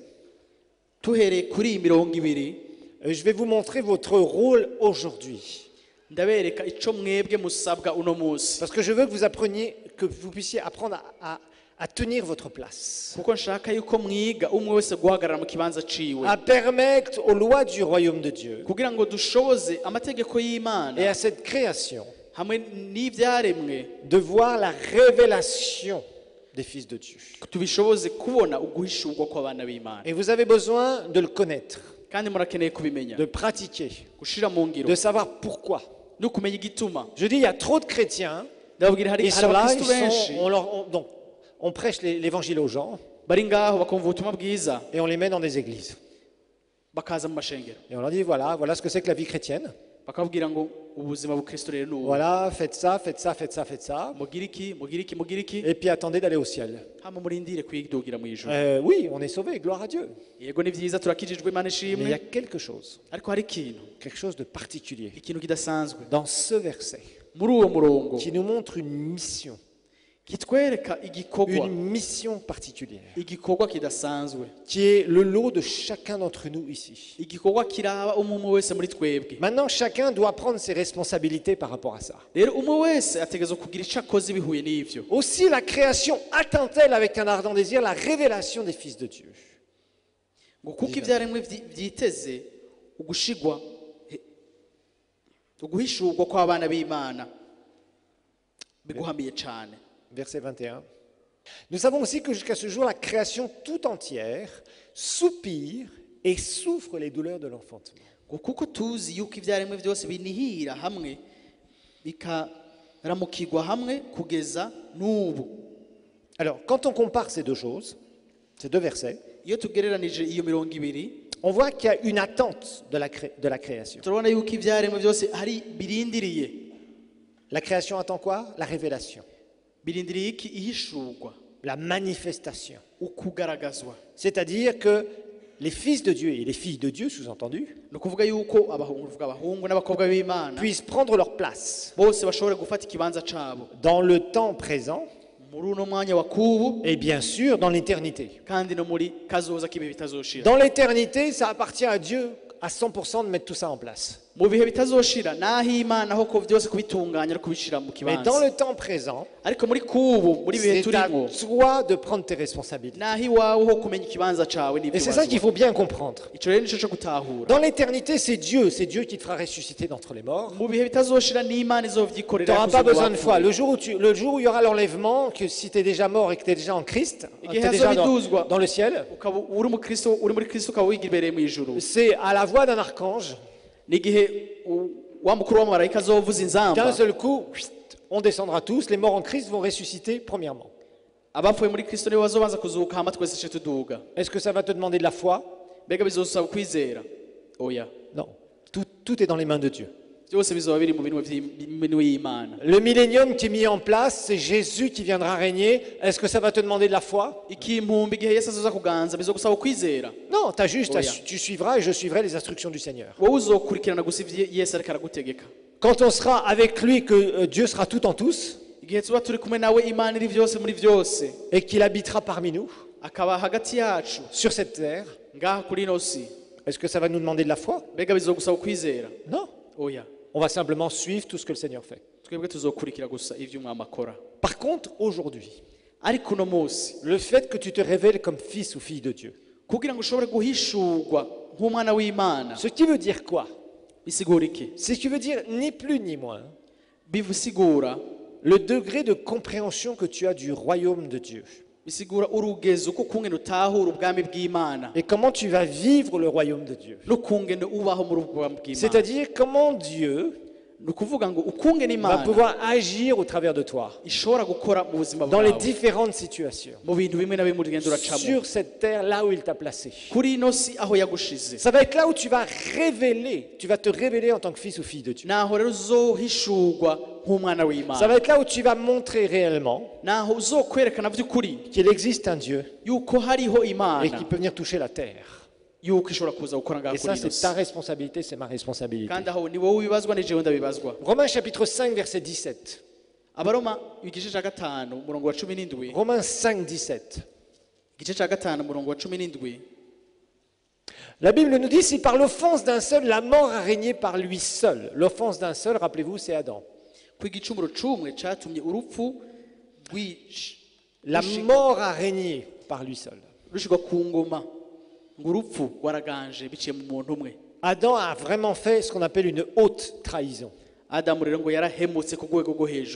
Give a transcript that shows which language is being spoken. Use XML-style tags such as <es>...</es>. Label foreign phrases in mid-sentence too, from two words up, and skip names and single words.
<rn>tuhereye kuri iyi mirongo ibiri</rn> <fr>Je vais vous montrer votre rôle aujourd'hui.</fr> <rn>ndabereka ico mwebwe musabwa uno munsi</rn> <fr>Parce que je veux que vous appreniez, que vous puissiez apprendre à tenir votre place.</fr> <rn>kuko nshaka yuko mwiga umwe wese guhagarara mu kibanza ciwe</rn> <fr>À permettre aux lois du royaume de Dieu</fr> <rn>kugira ngo dushoboze amategeko</rn> <fr>et</fr> <rn>y'Imana</rn> <fr>à cette création</fr> <rn>hamwe n'ivyaremwe</rn> <fr>de voir la révélation des fils de Dieu.</fr> <rn>tubishoboze kubona uguhishurwa kw'abana b'Imana</rn> <fr>Et vous avez besoin de le connaître,</fr> <rn>kandi murakeneye kubimenya</rn> <fr>de pratiquer,</fr> <rn>gushira mu ngiro</rn> <fr>de savoir pourquoi.</fr> <rn>no kumenya igituma.</rn> <fr>Je dis, il y a trop de chrétiens,</fr> <rn>ndababwira hari</rn> <fr>ils sont là,</fr> <rn>abakristu benshi</rn> <fr>donc, on prêche l'évangile aux gens</fr> <rn>bari ngaho bakumva ubutumwa bwiza</rn> <fr>et on les met dans des églises.</fr> <rn>bakaza mu mashengero</rn> <fr>Et on leur dit, voilà ce que c'est que la vie chrétienne.</fr> <rn>bakababwira ngo ubuzima bukristo rero ni ubu</rn> <fr>Voilà, faites ça, faites ça, faites ça, faites ça.</fr> <rn>mugira iki mugira iki mugira iki</rn> <fr>Et puis attendez d'aller au ciel.</fr> <rn>hama murindire kwidugira mu ijuru.</rn> <fr>Oui, on est sauvé, gloire à Dieu.</fr> <rn>Yego ni vyiza turakijijwe Imana</rn> <fr>Mais il y a</fr> <rn>ishimwe</rn> <fr>quelque chose</fr> <rn>ariko hari</rn> <fr>de particulier</fr> <rn>ikintu kidasanzwe</rn> <fr>dans ce verset</fr> <rn>muri uwo murongo</rn> <fr>qui nous montre une mission</fr> <rn>kitwereka igikorwa</rn> <fr>une mission particulière,</fr> <rn>igikorwa kidasanzwe</rn> <fr>qui est le lot de chacun d'entre nous ici.</fr> <rn>igikorwa kiraba umwe wese muri twebwe.</rn> <fr>Maintenant, chacun doit prendre ses responsabilités par rapport à ça.</fr> <rn>Rero umwe wese ategerezwa kugira ico akoze bihuye n'ivyo.</rn> <fr>Aussi, la création attend-elle avec un ardent désir la révélation des fils de Dieu.</fr> <rn>ngo kuko ivyaremwe vyiteze ugushigwa uguhishurwa kw'abana b'Imana biguhamiye cane.</rn> <fr>Verset 21. Nous savons aussi que jusqu'à ce jour, la création tout entière soupire et souffre les douleurs de l'enfantement.</fr> <rn>ngo kuko tuzi yuko ivyaremwe vyose binihira hamwe bikaramukirwa hamwe kugeza n'ubu.</rn> <fr>Alors, quand on compare ces deux choses, ces deux versets,</fr> <rn>iyo tugereranije iyo mirongo ibiri</rn> <fr>on voit qu'il y a une attente de la création.</fr> <rn>turabona yuko ivyaremwe byose hari birindiriye.</rn> <fr>La création attend quoi? La révélation,</fr> <rn>birindiriye iki? Ihishurwa,</rn> <fr>la manifestation.</fr> <rn>ukugaragazwa.</rn> <fr>C'est-à-dire que les fils de Dieu et les filles de Dieu, sous-entendu,</fr> <rn>ni ukuvuga yuko abahungu n'abakobwa b'Imana</rn> <fr>puissent prendre leur place</fr> <rn>bose bashobore gufata ikibanza cabo</rn> <fr>dans le temps présent</fr> <rn>muri uno mwanya wa kubu</rn> <fr>et bien sûr dans l'éternité.</fr> <rn>kandi no muri kazoza k'ibihe bitazoshira.</rn> <fr>Dans l'éternité, ça appartient à Dieu à 100% de mettre tout ça en place.</fr> <rn>mu bihe bitazoshira naho Imana aho ko byose kubitunganya no kubishira mu</rn> <fr>Mais dans</fr> <rn>kibanza.</rn> <fr>le temps présent,</fr> <rn>ariko muri kubu muri bihe</rn> <fr>c'est à</fr> <rn>turimo</rn> <fr>toi de prendre tes responsabilités.</fr> <rn>naho iwawe ho kumenya ikibanza cawe</rn> <fr>Et c'est ça qu'il faut bien comprendre.</fr> <rn>ico rero nico co gutahura.</rn> <fr>Dans l'éternité, c'est Dieu qui te fera ressusciter d'entre les morts.</fr> <rn>mu bihe bitazoshira ni Imana</rn> <fr>Tu</fr> <rn>izovyikorera.</rn> <fr>n'auras pas besoin de foi. Le jour où il y aura l'enlèvement, que si tu es déjà mort et que tu es déjà en Christ, tu es déjà dans le ciel,</fr> <rn>ukaba uri umukristo uri muri Kristo ukaba wigibereye mu ijuru.</rn> <fr>c'est à la voix d'un archange,</fr> <rn>n'igihe wa mukuru w'amarayika azovuza</rn> <fr>d'un</fr> <rn>inzamba</rn> <fr>seul coup, on descendra tous. Les morts en Christ vont ressusciter premièrement.</fr> <rn>abapfuye muri Kristo nibo bazobanza kuzuka hama twese ce tuduga.</rn> <fr>Est-ce que ça va te demander de la foi?</fr> <rn>mbega bizosaba kwizera? oya,</rn> <fr>Non. Tout est dans les mains de Dieu.</fr> <rn>byose bizoba biri mu minwe y'Imana.</rn> <fr>Le millénium qui est mis en place, c'est Jésus qui viendra régner. Est-ce que ça va te demander de la foi?</fr> <rn>ikimpumbi igihe Yesu azoza kuganza bizogusaba kwizera.</rn> <fr>Non, t'as juste,</fr> <en>Oh, yeah.</en> <fr>tu suivras et je suivrai les instructions du Seigneur.</fr> <rn>wowe uzokurikirana gusa ivyo Yesu ariko aragutegeka.</rn> <fr>Quand on sera avec lui, que Dieu sera tout en tous</fr> <rn>igihe tuba turi kumwe nawe Imana iri vyose muri vyose</rn> <fr>et qu'il habitera parmi nous</fr> <rn>akaba hagati yacu</rn> <fr>sur cette terre,</fr> <rn>ngaha kuri ino si,</rn> <fr>est-ce que ça va nous demander de la foi?</fr> <rn>mbega bizogusaba kwizera?</rn> <fr>Non.</fr> <rn>oya,</rn> <fr>On va simplement suivre tout ce que le Seigneur fait.</fr> <rn>twebwe tuzokurikira gusa ivyo umwami akora.</rn> <fr>Par contre, aujourd'hui,</fr> <rn>ariko uno munsi</rn> <fr>le fait que tu te révèles comme fils ou fille de Dieu.</fr> <rn>kugira ngo ushobore guhishurwa nk'umwana w'Imana</rn> <fr>Ce qui veut dire quoi?</fr> <rn>bisigura iki?</rn> <fr>C'est ce qui veut dire ni plus ni moins</fr> <rn>Bisigura</rn> <fr>le degré de compréhension que tu as du royaume de Dieu.</fr> <rn>bisigura urugezo ko kungene utahura ubwami bw'Imana</rn> <fr>Et comment tu vas vivre le royaume de Dieu.</fr> <rn>no kungene ubaho muri ubwo bwami bw'Imana.</rn> <fr>C'est-à-dire comment Dieu</fr> <rn>Ni ukuvuga ngo ukungene</rn> <fr>va</fr> <rn>Imana</rn> <fr>pouvoir agir au travers de toi</fr> <rn>ishobora gukora mu buzima</rn> <fr>dans les</fr> <rn>bwawe</rn> <fr>différentes situations</fr> <rn>mu bintu bimwe na bimwe urugendo uracamo</rn> <fr>sur cette terre là où il t'a placé.</fr> <rn>kuri ino si aho yagushize.</rn> <fr>Ça va être là où tu vas te révéler en tant que fils ou fille de Dieu.</fr> <rn>naho rero uzohishurwa nk'umwana</rn> <fr>Ça</fr> <rn>w'Imana,</rn> <fr>va être là où tu vas montrer réellement</fr> <rn>naho uzokwerekana by'ukuri</rn> <fr>qu'il existe un Dieu</fr> <rn>yuko hariho</rn> <fr>et</fr> <rn>Imana,</rn> <fr>qui peut venir toucher la terre.</fr> <rn>yuko ishobora kuza gukora ngaho</rn> <fr>Et</fr> <rn>kuri</rn> <fr>ça,</fr> <rn>ino</rn> <fr>c'est</fr> <rn>si.</rn> <fr>ta responsabilité, c'est ma responsabilité.</fr> <rn>kandi aho ni wowe ubibazwa ni jewe ndabibazwa.</rn> <fr>Romains chapitre 5, verset 17.</fr> <rn>Abaroma igice cya gatanu umurongo wa 17.</rn> <fr>Romains 5, 17.</fr> <rn>igice cya gatanu umurongo wa 17.</rn> <fr>La Bible nous dit, si par l'offense d'un seul, la mort a régné par lui seul. L'offense d'un seul, rappelez-vous, c'est Adam.</fr> <rn>ko igicumuro c'umwe catumye urupfu</rn> <fr>La mort a régné par lui seul.</fr> <rn>rushigwa ku ngoma ngo urupfu waraganje biciye mu muntu umwe.</rn> <fr>Adam a vraiment fait ce qu'on appelle une haute trahison.</fr> <rn>Adamu rero ngo yarahemutse ku rwego rwo hejuru,</rn>